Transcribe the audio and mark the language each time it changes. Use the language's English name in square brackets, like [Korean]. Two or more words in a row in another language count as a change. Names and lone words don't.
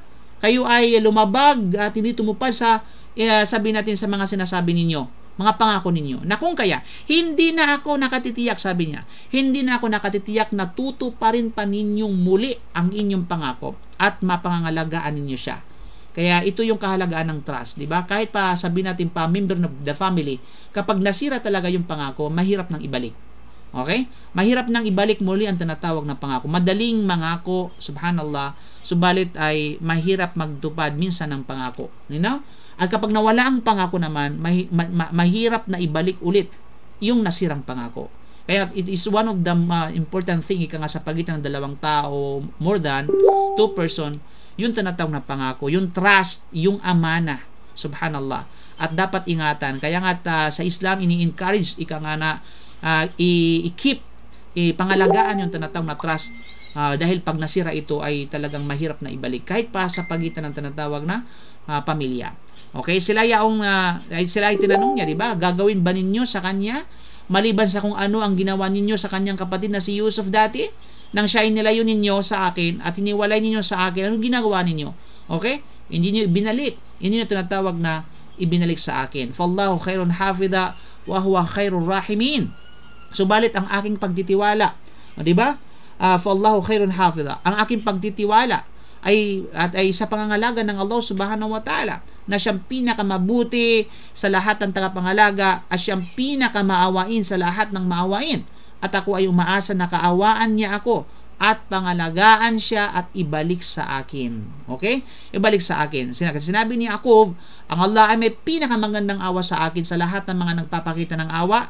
[Filipino] Kayo ay lumabag at hindi tumupad sa sabi natin sa mga sinasabi ninyo, mga pangako ninyo. Na kung kaya, hindi na ako nakatitiyak, sabi niya. Hindi na ako nakatitiyak na tutuparin pa ninyong muli ang inyong pangako at mapangangalagaan ninyo siya. Kaya ito yung kahalagaan ng trust, di ba? Kahit pa sabihin natin pa [English] member of the family, [Filipino] kapag nasira talaga yung pangako, mahirap nang ibalik. Okay? Mahirap nang ibalik muli ang tinatawag na pangako. Madaling mangako, subhanallah, subalit ay mahirap magtupad minsan ng pangako. [English] You know? [Filipino] At kapag nawala ang pangako naman, mahirap na ibalik ulit yung nasirang pangako. Kaya [English] it is one of the important thing [Filipino] sa pagitan ng dalawang tao, [English] more than two person, [Filipino] yung tinatawag na pangako, yung trust, yung amana, subhanallah. At dapat ingatan. Kaya nga sa Islam, ini-encourage i-keep, pangalagaan yung tinatawag na trust, dahil pag nasira ito ay talagang mahirap na ibalik, kahit pa sa pagitan ng tinatawag na pamilya. Okay, sila ay tinanong niya, di ba? Gagawin ba ninyo sa kanya maliban sa kung ano ang ginawa ninyo sa kanyang kapatid na si Yusuf dati? Nang siya ay nilayo ninyo sa akin at hiniwalay ninyo sa akin, anong ginagawa ninyo? Okay? Hindi niyo binalik. Hindi niyo tinatawag na ibinalik sa akin. [Arabic] فالله خير حافظا وهو خير الراحمين. [Filipino] Subalit ang aking pagtitiwala, di ba? [Arabic] فالله خير حافظا. [Filipino] Ang aking pagtitiwala ay sa pangangalaga ng Allah [Arabic] سبحانه وتعالى, [Filipino] na siyang pinakamabuti sa lahat ng tagapangalaga at siyang pinakamaawain sa lahat ng maawain. At ako ay umaasa na kaawaan niya ako at pangalagaan siya at ibalik sa akin. Okay? Ibalik sa akin. Sinabi ni Yaqub, ang Allah ay may pinakamagandang awa sa akin sa lahat ng mga nagpapakita ng awa.